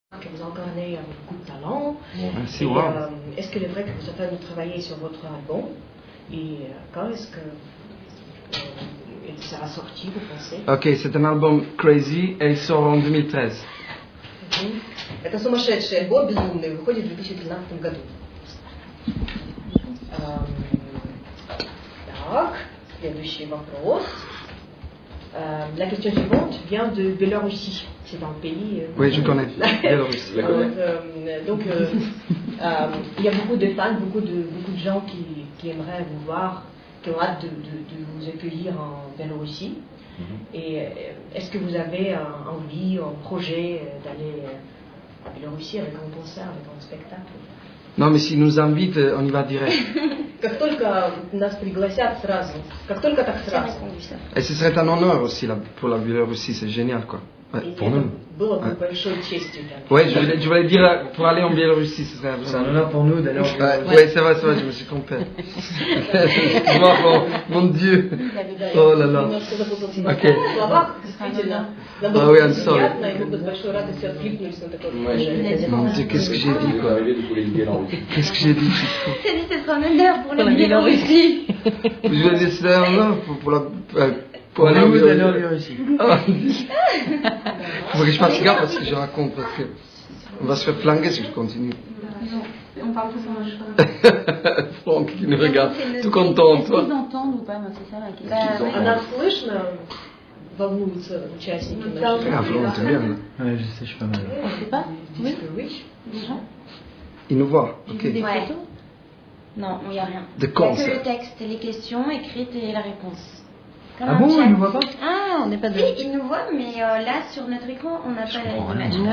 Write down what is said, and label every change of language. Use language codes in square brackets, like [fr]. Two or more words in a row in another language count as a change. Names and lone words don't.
[fr] Que vous incarnez avec beaucoup de talent. Merci, Et, wow. est-ce qu'il est vrai que vous êtes en train de travailler sur votre album? Et quand est-ce que il sera sorti, vous pensez? Ok, c'est un album Crazy et il sort en 2013. [ru] Это сумасшедший альбом, безумный, выходит в 2013 году. Так, следующий вопрос. [fr] La question suivante vient de Biélorussie. C'est un pays. Oui, je connais. Biélorussie. Donc, il y a beaucoup de fans, beaucoup de gens qui aimeraient vous voir, qui ont hâte de vous accueillir en Biélorussie. Et est-ce que vous avez envie, un projet d'aller à Biélorussie avec un concert, avec un spectacle? Non, mais s'ils nous invitent, on y va direct. [ru] Как только нас пригласят, сразу. Как только так сразу. [fr] Et ce serait un honneur aussi pour la Biélorussie, c'est génial quoi. Ouais, pour nous. [ru] Было бы большой честью для нас. [fr] Ouais, je voulais dire pour aller en Biélorussie, ce serait C'est un honneur pour nous d'aller en Biélorussie. Ouais, c'est vrai, je me suis trompé. Excuse-moi, mon Dieu. Oh là là. Ok. Ah oui, [en] I'm sorry. [fr] Mon Dieu, qu'est-ce que j'ai dit quoi? Qu'est-ce que j'ai dit? C'est un honneur pour la Biélorussie. Je vais dire c'est un honneur pour aller en Biélorussie. Il faut que je fasse gaffe à ce que je raconte parce que on va se faire flinguer si je continue. On parle tous en même Franck qui nous regarde, tout content, Est-ce toi. qu'ils entendent ou pas? Moi, c'est ça la question. [ru] А нас слышно? Волнуются участники нашей [fr] Ah, Florent, t'es bien. Ouais, je sais, je suis pas mal. On sait pas? Oui. Oui. Déjà? Il nous voit, J'ai ok. vu des photos? Non, il n'y a rien. De Il n'y a que concert. le texte, les questions écrites et la réponse. Comme Ah un bon, chat. ils nous voient pas? Ah, on n'est pas de... Si, ils nous voient, mais là, sur notre écran, on n'a pas l'image.